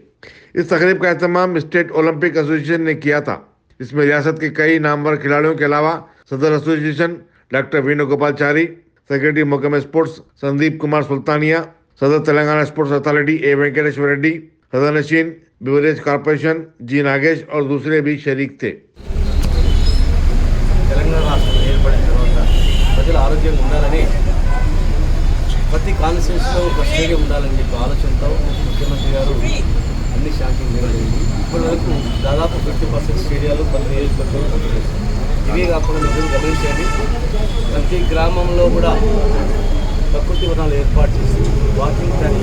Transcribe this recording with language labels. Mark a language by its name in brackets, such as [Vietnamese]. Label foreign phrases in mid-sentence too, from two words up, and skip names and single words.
[Urdu] اس تقریب کا اہتمام اسٹیٹ اولمپک ایسوسی ایشن نے کیا تھا، جس میں ریاست کے کئی نامور کھلاڑیوں کے علاوہ صدر ایسوسی ایشن ڈاکٹر وینو گوپال چاری، سیکرٹری محکمہ اسپورٹس سندیپ کمار سلطانیہ، صدر تلنگانہ اسپورٹس اتھارٹی اے وینکٹیشور ریڈی، صدر نشین بیوریج کارپوریشن جی ناگیش اور دوسرے بھی شریک تھے۔ [Telugu] తెలంగాణ రాష్ట్ర ప్రతి కాన్స్టిట్యూన్సీలో ఒక స్టేడియం ఉండాలని చెప్పి ఆలోచనతో ముఖ్యమంత్రి గారు అన్ని శాంక్షన్ జరిగింది. ఇప్పటి వరకు దాదాపు 50% స్టేడియాలు కొన్ని నియోజకవర్గాలు పూర్తి చేశారు. ఇవే కాకుండా మీరు గమనించండి, ప్రతి గ్రామంలో కూడా ప్రకృతి వనాలు ఏర్పాటు చేసి [English] walking track